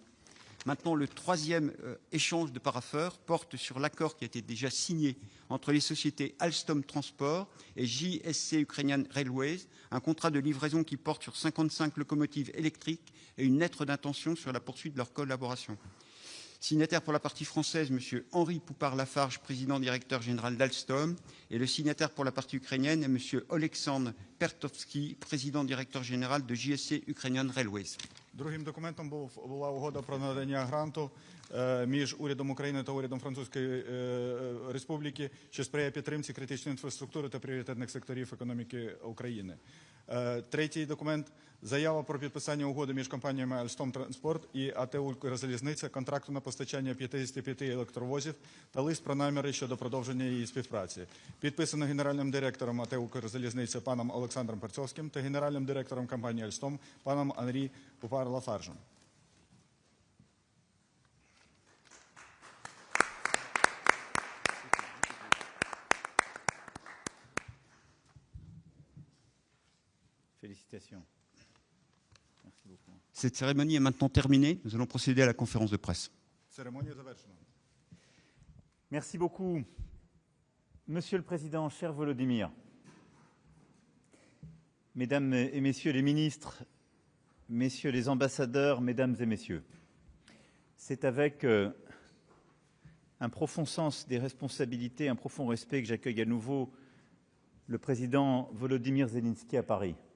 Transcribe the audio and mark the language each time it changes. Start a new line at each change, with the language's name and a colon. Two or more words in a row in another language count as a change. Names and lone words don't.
French: Maintenant, le troisième échange de parapheurs porte sur l'accord qui a été déjà signé entre les sociétés Alstom Transport et JSC Ukrainian Railways, un contrat de livraison qui porte sur 55 locomotives électriques et une lettre d'intention sur la poursuite de leur collaboration. Signataire pour la partie française, M. Henri Poupard-Lafarge, président directeur général d'Alstom, et le signataire pour la partie ukrainienne est M. Oleksandr Pertovsky, président directeur général de JSC Ukrainian Railways.
Ukrainian: Другим документом була угода про надання гранту між урядом України та урядом Французької Республіки, що сприяє підтримці критичної інфраструктури та пріоритетних секторів економіки України. Третій документ – заява про підписання угоди між компаніями Alstom Transport і АТ «Укрзалізниця» контракту на постачання 55 електровозів та лист про наміри щодо продовження її співпраці. Підписано генеральним директором АТ «Укрзалізниця» паном Олександром Перцовським та генеральним директором компанії Alstom паном Анрі Пупар-Лафаржем.
French: Félicitations. Merci beaucoup. Cette cérémonie est maintenant terminée. Nous allons procéder à la conférence de presse.
Ukrainian: Церемонія завершена.
French: Merci beaucoup. Monsieur le Président, cher Volodymyr, Mesdames et Messieurs les ministres, Messieurs les ambassadeurs, Mesdames et Messieurs, c'est avec un profond sens des responsabilités, un profond respect que j'accueille à nouveau le président Volodymyr Zelensky à Paris.